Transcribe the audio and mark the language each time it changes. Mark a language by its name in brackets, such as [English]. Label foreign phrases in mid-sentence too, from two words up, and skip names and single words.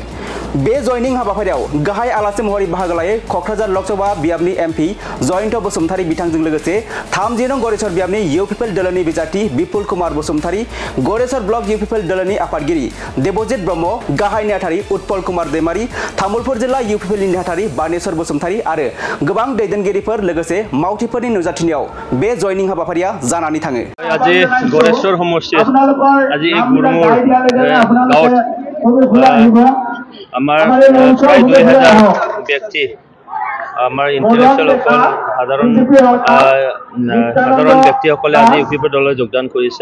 [Bodo] बे जयनिं हाबाफारियाव गाहाय आलासि महरै बाहागो लायो कक्राझार लोकसभा बियाबनि एमपी जयन्त बसुमतारी बिथांजों लोगोसे 30 नं गरेसर बियाबनि यूपीपीएल दलनि बिजाथि विपुल कुमार बसुमतारी, गरेसर ब्लक यूपीपीएल दलनि आफादगिरि देबजित ब्रह्म, गाहाय नेहाथारि उत्पल कुमार दैमारी, तामुलपुर जिल्ला यूपीपीएलनि नेहाथारि बानेश्वर बसुमतारी आरो गोबां दैदेनगिरिफोर लोगोसे मावथिफोरनि नुजाथिनायाव बे जयनिं हाबाफारिया जानानै थाङो। [Assamese] আজি गरेश्वर সমষ্টিত আজি গুরমুর গাঁৱত আমাৰ প্ৰায় 2000 ব্যক্তি আমাৰ ইন্টেলেকচুৱেল সাধাৰণ ব্যক্তিসকলে আজি ইউপিপি দলত যোগদান কৰিছে।